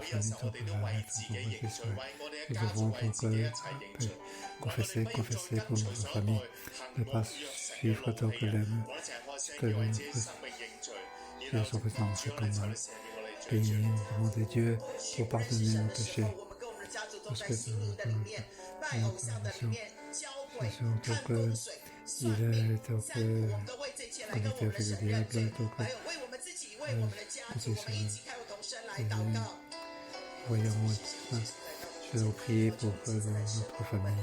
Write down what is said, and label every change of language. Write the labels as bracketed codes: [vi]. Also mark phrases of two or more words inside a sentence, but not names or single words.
[yue] 呢個時候我哋都為自己認罪，為我哋嘅家族、為自己一齊認罪。我哋不要再跟隨所愛行惡約誓嘅路，我哋淨係愛惜佢，為自己生命認罪。然 [fr] et se présenter comme et demander Dieu pour pardonner nos péchés. Parce que donc, il est donc connecté avec le diable, donc voyons, je vais prier pour notre famille.